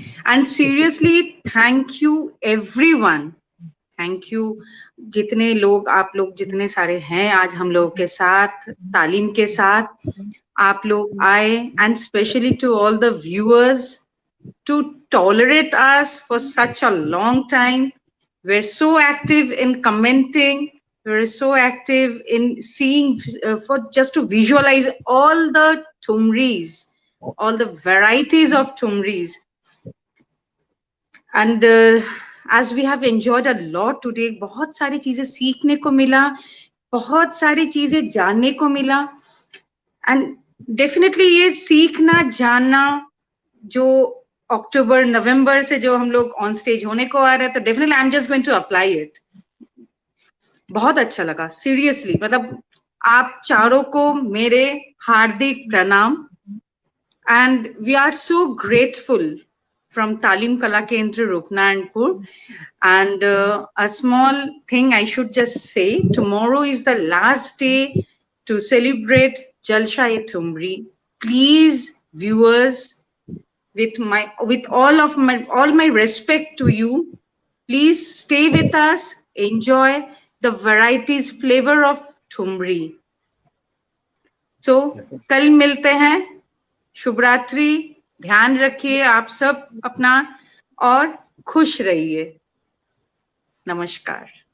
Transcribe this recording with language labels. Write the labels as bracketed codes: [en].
[en] and seriously thank you everyone, thank you [hi] जितने लोग, आप लोग जितने सारे हैं आज हम लोगों के साथ, तालीम के साथ आप लोग आए, [en] And specially to all the viewers to tolerate us for such a long time. We're so active in commenting. We're so active in seeing, for just to visualize all the tumris, all the varieties of tumris. And as we have enjoyed a lot today, [hi] बहुत सारी चीजें सीखने को मिला, बहुत सारी चीजें जानने को मिला, [en] and definitely [hi] ये सीखना जानना जो अक्टूबर नवंबर से जो हम लोग ऑन स्टेज होने को आ रहे हैं, तो definitely [en] I am just going to apply it. [hi] बहुत अच्छा लगा सीरियसली, मतलब आप चारों को मेरे हार्दिक प्रणाम, [en] and we are so grateful [hi] from तालीम कला केंद्र Rupnarayanpur. [en] And a small thing I should just say, tomorrow is the last day to celebrate Jalsha-e-Thumri. Please, viewers, with all my respect to you, please stay with us, enjoy the varieties, flavor of Thumri. [hi] So, कल मिलते हैं, शुभ रात्रि, ध्यान रखिए आप सब अपना और खुश रहिए। नमस्कार।